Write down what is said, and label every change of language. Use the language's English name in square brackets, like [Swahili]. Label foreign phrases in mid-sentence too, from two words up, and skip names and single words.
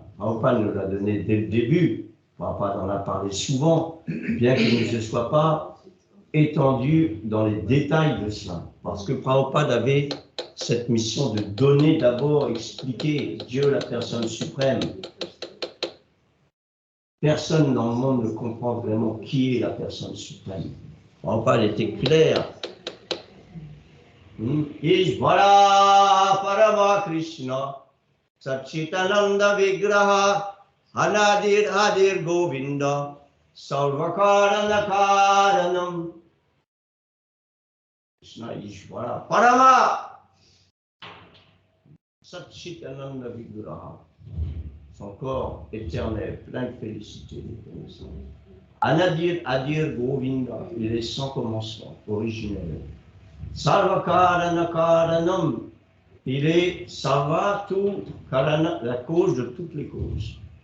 [French] Prabhupada nous l'a donné dès le début. Prabhupada en a parlé souvent, bien qu'il ne se soit pas étendu dans les détails de cela. Parce que Prabhupada avait cette mission de donner d'abord, expliquer Dieu, la personne suprême. Personne dans le monde ne comprend vraiment qui est la personne suprême. Prabhupada était clair. [Sanskrit] Ishvara Parama Krishna Satchitananda Vigraha Anadir Adir Govinda Sarvakarana Karanam. Krishna Ishvara Parama Satchitananda Vigraha, [French] son corps éternel, plein de félicité, de connaissance. [Sanskrit] Anadir Adir Govinda, [French] il est sans commencement, originel. [Sanskrit] Sarvakarana Karanam, [French] il est Sarva, tout, Karana, la cause de toutes les causes.